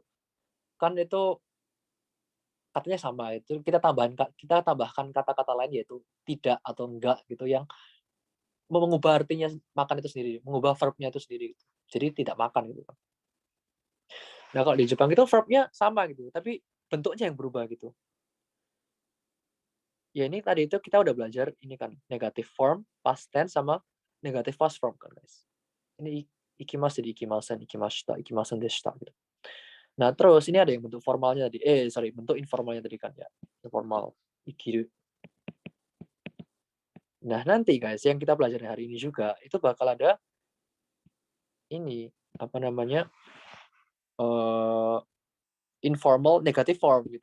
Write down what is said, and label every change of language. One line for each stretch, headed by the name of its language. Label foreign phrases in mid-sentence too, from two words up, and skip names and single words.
Indonesian: Kan itu katanya sama itu kita tambahkan kata-kata lain yaitu tidak atau enggak gitu yang mengubah artinya makan itu sendiri, mengubah verbnya itu sendiri gitu. Jadi tidak makan gitu. Nah, kalau di Jepang itu verbnya sama gitu, tapi bentuknya yang berubah gitu. Ya ini tadi itu kita udah belajar ini kan
English: negative form, past tense
Indonesian: sama
English: negative past form
Indonesian: kan guys. Ini ikimasu jadi
Japanese: 行きません、行きました、行きませんでした
Indonesian: gitu. Nah, terus ini ada yang bentuk formalnya tadi. Bentuk informalnya tadi kan ya. Informal, ikiru. Nah, nanti guys, yang kita pelajari hari ini juga itu bakal ada ini apa namanya?
English: Informal negative form gitu.